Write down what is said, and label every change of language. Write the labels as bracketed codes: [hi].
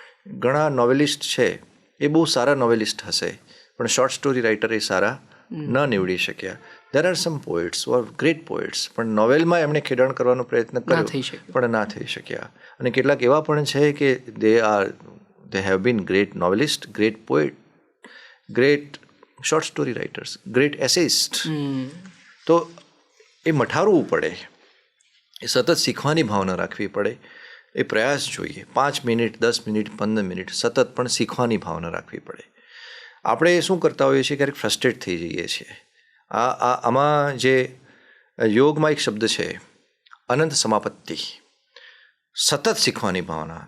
[gu] ઘણા નોવેલિસ્ટ છે, એ બહુ સારા નોવેલિસ્ટ હશે, પણ શોર્ટ સ્ટોરી રાઇટર એ સારા ન નીવડી શક્યા. [en] there are some poets or great poets, [gu] પણ નોવેલમાં એમણે ખેડાણ કરવાનો પ્રયત્ન કર્યો પણ ના થઈ શક્યા. અને કેટલાક એવા પણ છે કે [en] they have been great novelists, great poet, great short story writers, great essayists. [gu] તો એ મઠારવું પડે, એ સતત શીખવાની ભાવના રાખવી પડે, એ પ્રયાસ જોઈએ. 5 મિનિટ, 10 મિનિટ, 15 મિનિટ સતત પણ શીખવાની ભાવના રાખવી પડે. આપણે શું કરતા હોઈએ છીએ, ક્યારેક ફ્રસ્ટ્રેટ થઈ જઈએ છીએ. આમાં જે યોગમાં એક શબ્દ છે, અનંત સમાપત્તિ, સતત શીખવાની ભાવના.